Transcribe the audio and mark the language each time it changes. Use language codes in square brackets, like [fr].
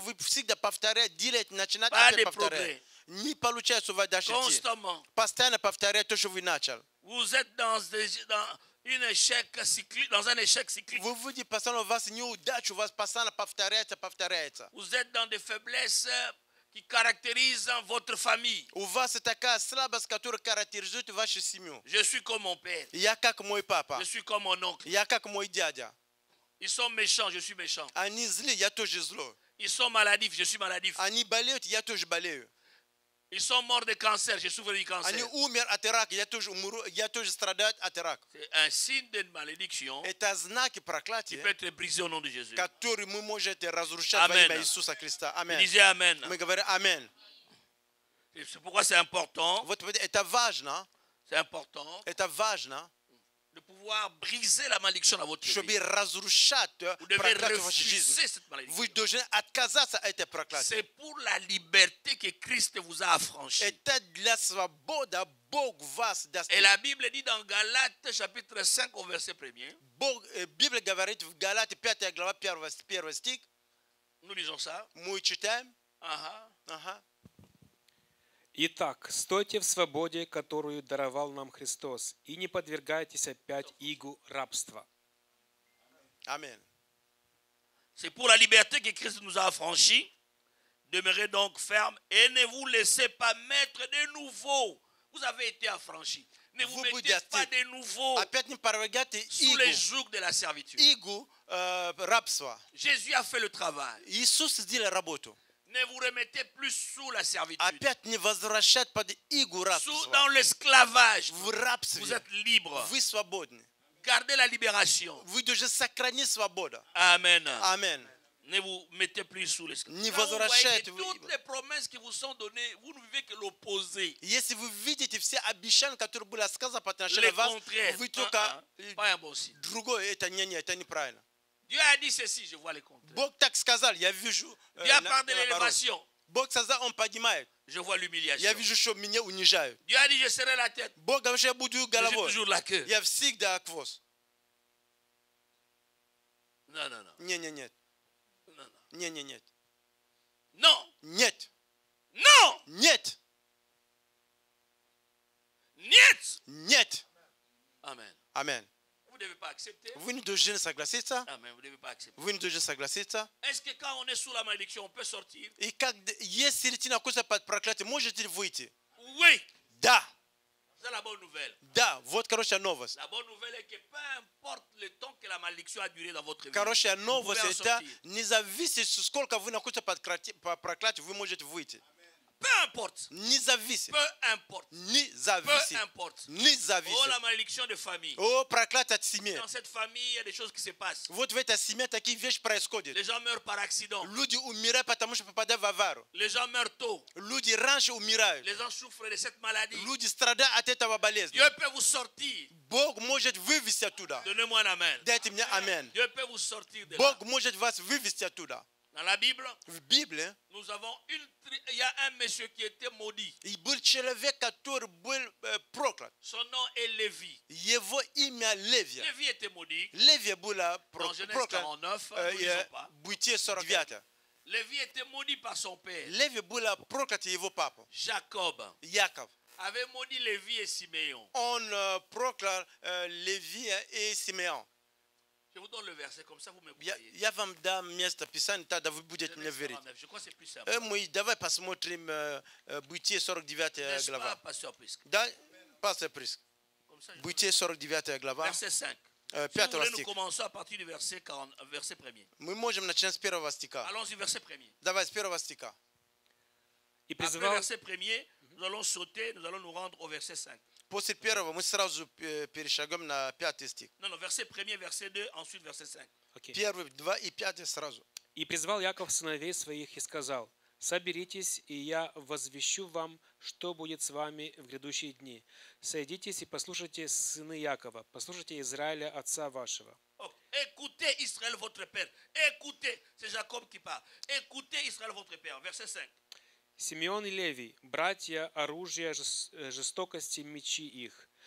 [ru] вы всегда повторяете, делаете, начинаете [fr] Pas [ru] опять [fr] de [ru] повторять. [fr] progrès. [ru] Не получается у вас дальше идти. [fr] Constamment. [ru] Постоянно повторять то, что вы начали. [fr] Vous êtes dans un échec cyclique. [ru] Вы видите, постоянно у вас неудача, у вас постоянно повторяется. [fr] Vous êtes dans des faiblesses qui caractérisent votre famille. [ru] У вас такая слабость, которая характеризует вашу семью. [fr] Je suis comme mon père. [ru] Я как мой папа. [fr] Je suis comme mon oncle. [ru] Я как мой дядя. [fr] Ils sont méchants, je suis méchant. [ru] Они злы, я тоже злой. [fr] Ils sont maladifs, je suis maladif. [ru] Они болеют, я тоже болею. [fr] Ils sont morts de cancer. J'ai souffert du cancer. [ru] Они умер от рака. Я тоже страдаю от рака. [fr] C'est un signe d'une malédiction [ru] Это знаки [fr] qui [ru] проклятия, [fr] peut être brisé au nom de Jésus. [ru] которые мы можем разрушать во [fr] Amen. [ru] имя Иисуса Христа. Аминь. [fr] Disez Amen. [ru] Мы говорим Аминь. [fr] Et c'est pourquoi c'est important. [ru] Вот это важно. [fr] C'est important [ru] Это важно, [fr] de pouvoir briser la malédiction dans votre [ru] чтобы [fr] vie. [ru] разрушать [fr] Vous devez [ru] проклятие в вашей жизни. [fr] refuser cette malédiction. [ru] Вы должны отказаться от этой проклятия. [fr] C'est pour la liberté que Christ vous a affranchi. [ru] Это для свободы Бог вас даст. [fr] Et la Bible dit dans Galates chapitre 5 au verset 1er. [ru] Библия говорит в Галате 5 глава 1 стих. [fr] Nous lisons ça. [ru] Мы читаем. Aha. Итак, стойте в свободе, которую даровал нам Христос, и не подвергайтесь опять игу рабства. Аминь. [fr] C'est pour la liberté que Christ nous a affranchis. Demeurez donc ferme et ne vous laissez pas mettre de nouveau. Vous avez été affranchis. Ne vous mettez pas de nouveau [ru] Опять не подвергайте [fr] sous les jougs de la servitude. [ru] игу рабства. [fr] Jésus a fait le travail. [ru] Иисус сделал работу. [fr] Ne vous remettez plus sous la servitude. [ru] Опять не возвращать под игу [fr] Dans [ru] рабства. [fr] l'esclavage, [ru] В рабстве [fr] vous êtes libre. [ru] вы свободны. [fr] Gardez la libération. [ru] Вы должны сохранить свободу. [fr] Amen. [ru] Аминь. [fr] Ne vous mettez plus sous l'esclavage. [ru] Не [fr] Quand vous voyez [ru] возвращайте. [fr] toutes les promesses qui vous sont données, vous ne vivez que l'opposé. [ru] Если вы видите все обещания, которые были сказаны по [fr] Le [ru] отношению к вас, [fr] contraire. [ru] вы только [fr] Pas un bon signe. [ru] другое. Это это неправильно. [fr] Dieu a dit ceci, je vois le contraire. [ru] Бог так сказал, я вижу. [fr] Dieu a parlé de l'élévation. [ru] Бог сказал, он поднимает. [fr] Je vois l'humiliation. [ru] Я вижу, что меня унижают. [fr] Dieu a dit, je serai la tête. [ru] Бог говорит, что я буду [fr] Je suis [ru] головой. [fr] toujours la queue. [ru] Я всегда хвост. [fr] Non, non, non. [ru] Не, нет. [fr] Non, non. [ru] Не, нет. [fr] Non. [ru] Нет. [fr] Non. [ru] Нет. Niet. Нет. [fr] Amen. [ru] Аминь. [fr] Vous ne devez pas accepter. [ru] Вы не должны согласиться. [fr] Amen. Vous ne devez pas accepter. [ru] Вы не должны согласиться. [fr] Est-ce que quand on est sous la malédiction, on peut sortir? [ru] И как, если ты находишься под проклятием, можете ли выйти? [fr] Oui. [ru] Да. [fr] C'est la bonne nouvelle. [ru] Да. Вот хорошая новость. [fr] La bonne nouvelle est que peu importe le temps que la malédiction a duré dans votre vie, [ru] Хорошая [fr] vous [ru] новость [fr] pouvez en [ru] это [fr] sortir. [ru] независимо, сколько вы находитесь под проклятием, вы можете выйти. [fr] Peu importe. [ru] Независимо. [fr] Peu importe. Peu [ru] Независимо. [fr] importe. Oh, la [ru] Независимо. [fr] malédiction de famille. [ru] О, проклятие от семьи. [fr] Dans cette famille, il y a des choses qui se passent. [ru] Вот в этой семье такие вещи происходят. [fr] Les gens meurent par accident. [ru] Люди умирают, потому что попадают в аварию. [fr] Les gens meurent tôt. [ru] Люди раньше умирают. [fr] Les gens souffrent de cette maladie. [ru] Люди страдают от этого болезни. [fr] Dieu peut vous sortir. [ru] Bог может вывести оттуда. [fr] Donnez-moi un amen. [ru] Дайте мне аминь. [fr] Dieu peut vous sortir de là. [ru] Бог может вас вывести оттуда. [fr] Dans la Bible, [ru] В Библии [fr] nous avons il y a un monsieur qui était maudit. [ru] и был человек, который был проклят. [fr] Son nom est Lévi. [ru] Его имя Левия. [fr] Lévi était maudit. [ru] Левия была [fr] Dans Genèse [ru] проклят. [fr] 49, nous ne lisons pas. [ru] Бытие 49. [fr] Lévi était maudit par son père. [ru] Левия была проклят его папа. [fr] Jacob [ru] Яков. [fr] avait maudit Lévi et Siméon. [ru] Он проклял Левия и Симеон. [fr] Je vous donne le verset, comme ça vous me croyez. [ru] Я вам дам место Писания, тогда вы будете мне [fr] Genèse [ru] верить. [fr] 49, je crois que c'est plus simple. [ru] Мы давай посмотрим Бытие 49 [fr] N'est-ce pas, [ru] глава. [fr] pasteur Prisque? [ru] Да, пастор Приск. [fr] Comme ça, [ru] Бытие 49 глава, [fr] verset 5. Si vous [ru] 5 [fr] voulez, nous [ru] стих. [fr] commençons à partir du verset 1er. [ru] Мы можем начать с 1 стиха. [fr] Allons-y, verset 1er. [ru] Давай с 1 стиха. И [fr] Après le [ru] призвал, [fr] verset 1er, nous allons sauter, nous allons nous rendre au verset 5. [ru] После первого мы сразу перешагнем на 5 стих. [fr] Non, non, verset 1er, verset 2, ensuite verset 5. [ru] окей. Первый, 2 и 5 сразу. И призвал Яков сыновей своих и сказал: «Соберитесь, и я возвещу вам, что будет с вами в грядущие дни. Сойдитесь и послушайте, сыны Якова, послушайте Израиля, отца вашего». [fr] Oh, écoutez Israël votre père. Écoutez, c'est Jacob qui parle. Écoutez Israël votre père. Verset 5. [ru] Симеон и Левий, братья, оружия жестокости, мечи их.